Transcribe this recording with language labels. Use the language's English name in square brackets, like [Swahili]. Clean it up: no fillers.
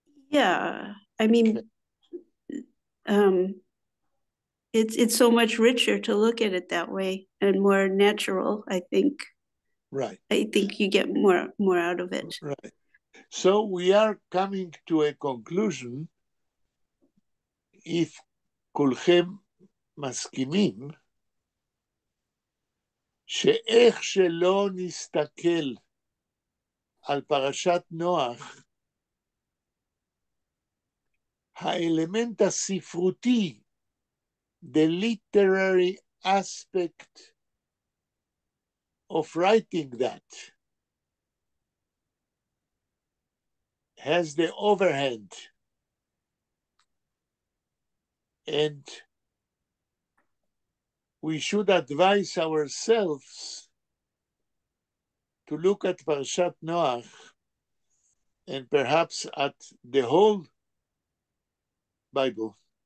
[English] Yeah, I mean, it's so much richer to look at it that way and more natural, I think. Right. I think you get more out of it. Right. So we are coming to a conclusion. If [Hebrew] כולכם מסכימים, שאיך שלא נסתכל על פרשת נוח, האלמנט הספרותי, [English] the literary aspect of writing that has the overhand, and we should advise ourselves to look at Parashat Noach and perhaps at the whole Bible